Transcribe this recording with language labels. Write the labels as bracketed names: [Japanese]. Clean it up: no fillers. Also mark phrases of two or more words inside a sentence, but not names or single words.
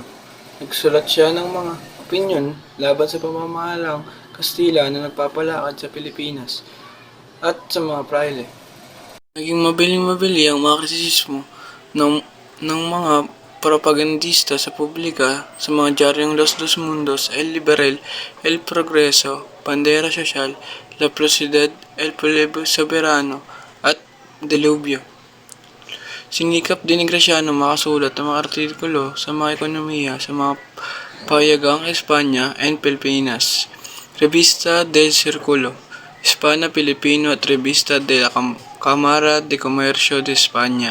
[Filipino] Nagsulat siya ng mga opinyon laban sa pamamahalang Kastila na nagpapalakad sa Pilipinas at sa mga praile. Naging mabiling-mabili ang mga kritisismo ng mga propagandista sa publika sa mga diaryong Los Dos Mundos, El Liberal, El Progreso, Bandera Social, La Propiedad, El Pueblo Soberano at Diluvio. Sinikap din ni Graciano makasulat ng mga artikulo sa mga ekonomiya sa mga payagang Espanya and Pilipinas, Revista del Círculo Hispano-Pilipino at Revista de la Cámara de Comercio de España.